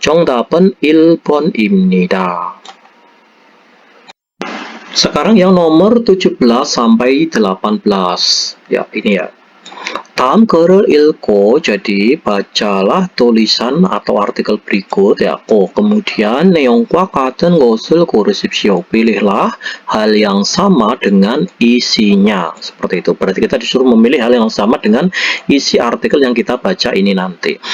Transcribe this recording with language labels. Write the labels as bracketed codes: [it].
[ko] 정답은 1번입니다. [id] Sekarang yang nomor 17 sampai 18. Ya, ini ya. [ko] 다음 글을 읽고, [id] jadi bacalah tulisan atau artikel berikut ya. Kemudian [ko] 내용과 같은 것을 고르십시오. [id] Pilihlah hal yang sama dengan isinya. Seperti itu. Berarti kita disuruh memilih hal yang sama dengan isi artikel yang kita baca ini nanti.